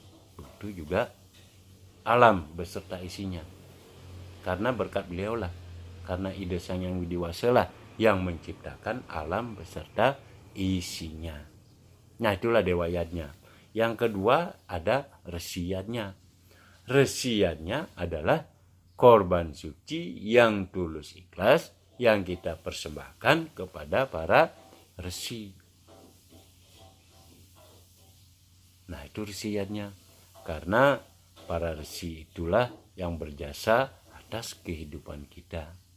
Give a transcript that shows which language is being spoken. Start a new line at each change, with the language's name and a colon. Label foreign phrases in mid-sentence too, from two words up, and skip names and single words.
Indonesian: Begitu juga alam beserta isinya. Karena berkat beliau lah, karena Ida Sang Hyang Widiwasa lah yang menciptakan alam beserta isinya. Nah, itulah dewa yadnya. Yang kedua ada resi yadnya. Resi yadnya adalah korban suci yang tulus ikhlas yang kita persembahkan kepada para resi. Nah, itu resi yadnya. Karena para resi itulah yang berjasa atas kehidupan kita.